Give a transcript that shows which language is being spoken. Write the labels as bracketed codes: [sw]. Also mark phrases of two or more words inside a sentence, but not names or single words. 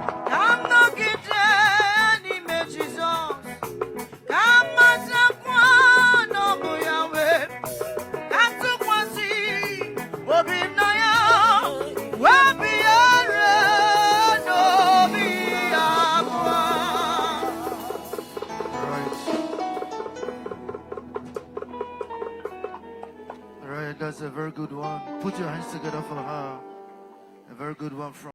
[ig] Ka m nọgide n'ime Jizọs, ka m matakwa na ọ bụ ya nwe m, ka m tụkwasị obi m na ya, wee biere n'obi ya abụọ. [en] All right. All right, that's a very good one. Put your hands together for her. A very good one from